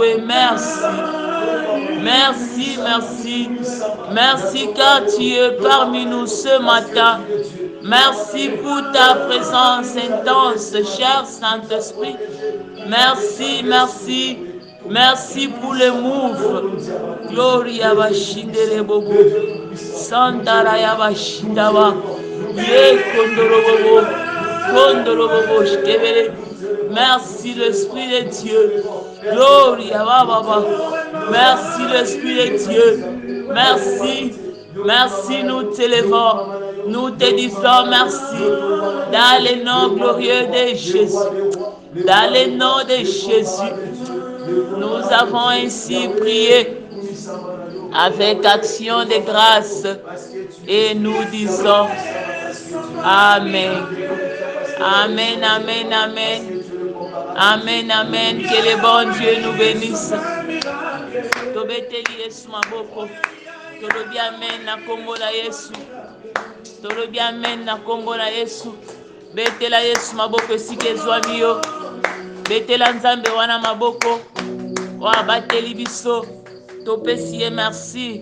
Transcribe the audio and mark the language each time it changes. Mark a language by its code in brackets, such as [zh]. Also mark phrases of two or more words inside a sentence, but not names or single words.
[fr] Yahweh, merci. Merci, merci. Merci car tu es parmi nous ce matin. Merci pour ta présence intense, cher Saint-Esprit. Merci, merci. Merci pour le move. Gloria bashindere bobo. Santara ya bashindaba. Ye kondorobobo. Kondorobobo shkebele. Merci l'Esprit de Dieu. Gloria baba. Merci l'Esprit de Dieu. Merci. Merci, nous t'élevons. Nous te disons merci. Dans le nom glorieux de Jésus. Dans le nom de Jésus. Nous avons ainsi prié avec action de grâce et nous disons Amen. Amen, amen, amen. Amen, amen. Que le bon Dieu nous bénisse. [ln] Tobeteli Yesu maboko. Tolobi amen na kombo la Yesu. Tolobi amen na kombo la Yesu. Betela Yesu maboko esika ezwami yo. Betela Nzambe wana maboko. Wa bateli biso. Topesi ye merci.